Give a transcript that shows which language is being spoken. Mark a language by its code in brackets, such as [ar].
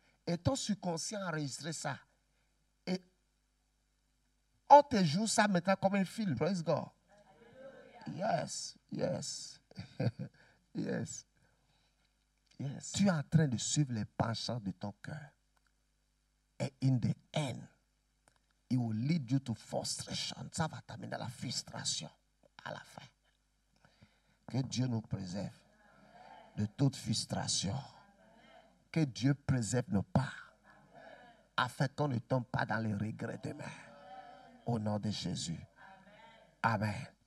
[fr] Et ton subconscient enregistre ça. Et on te joue ça maintenant comme un film. [en] Praise God. Yes, yes. Yes. Yes. [fr] Tu es en train de suivre les penchants de ton cœur. [en] Et in the end, it will lead you to frustration. [fr] Ça va t'amener à la frustration à la fin. Que Dieu nous préserve de toute frustration. Que Dieu préserve nos pas. Afin qu'on ne tombe pas dans les regrets demain. Au nom de Jésus. Amen.